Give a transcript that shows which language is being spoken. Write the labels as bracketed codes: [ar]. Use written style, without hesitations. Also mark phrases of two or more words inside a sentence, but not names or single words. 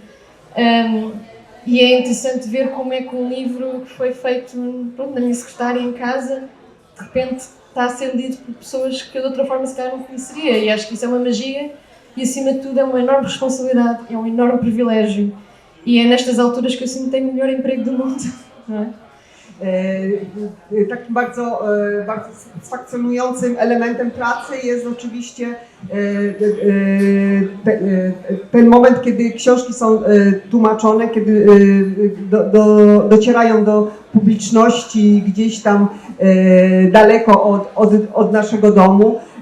[pt] E é interessante ver como é que um livro que foi feito, pronto, na minha secretária em casa, de repente está a ser lido por pessoas que eu de outra forma se calhar não conheceria. E acho que isso é uma magia e, acima de tudo, é uma enorme responsabilidade, é um enorme privilégio. I é nestas alturas que eu sinto que tenho o melhor emprego do mundo. [pl] Takim bardzo satysfakcjonującym elementem pracy jest oczywiście ten moment, kiedy książki są tłumaczone, kiedy docierają do publiczności gdzieś tam daleko od naszego domu.